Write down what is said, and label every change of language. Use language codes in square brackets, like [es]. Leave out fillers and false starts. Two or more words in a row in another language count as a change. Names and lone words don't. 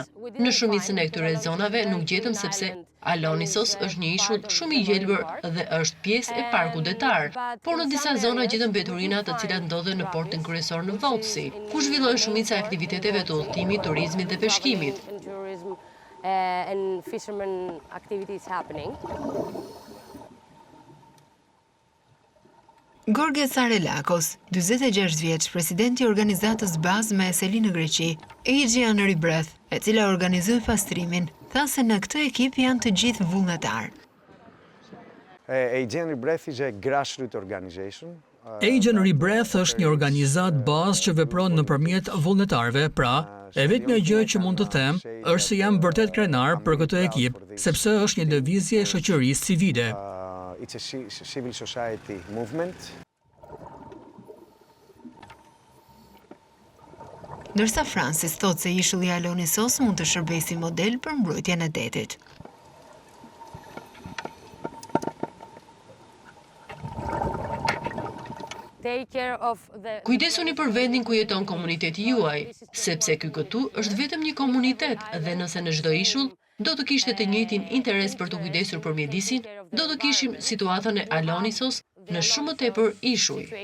[sq] Në shumicën e këtyre zonave nuk gjetëm sepse Alonissos është një ishull shumë i gjelbër dhe është pjesë e parku detar, por në disa zona gjetëm mbeturina të cilat ndodhen në portin kryesor në Voci, ku zhvillohen shumica e aktiviteteve të udhëtimit, turizmit dhe peshkimit. [en] And fishermen activities happening. [sq] Gorge Tsarelakos, 46 vjeç, presidenti i organizatës bazë me Eseli në Greqi, Henry Breath, e cila organizoi pastrimin, tha se në këtë ekip janë të gjithë vullnetar. [en] Henry Breath is a grassroots organization. [sq] Henry Breath është një organizat bazë që vepron nëpërmjet vullnetarëve, pra e vetmja gjë që mund të them është se jam vërtet krenar për këtë ekip, sepse është një lëvizje e shoqërisë civile. [en] It's a civil society movement. [sq] Ndërsa Francis thotë se ishulli i Alonissos mund të shërbejë si model për mbrojtjen e detit. Kujdesuni për vendin ku jeton komuniteti juaj, sepse ky këtu është vetëm një komunitet dhe nëse në çdo ishull do të kishte të njëjtin interes për të kujdesur për mjedisin, do të kishim situatën e Alonissos në shumë më tepër ishuj.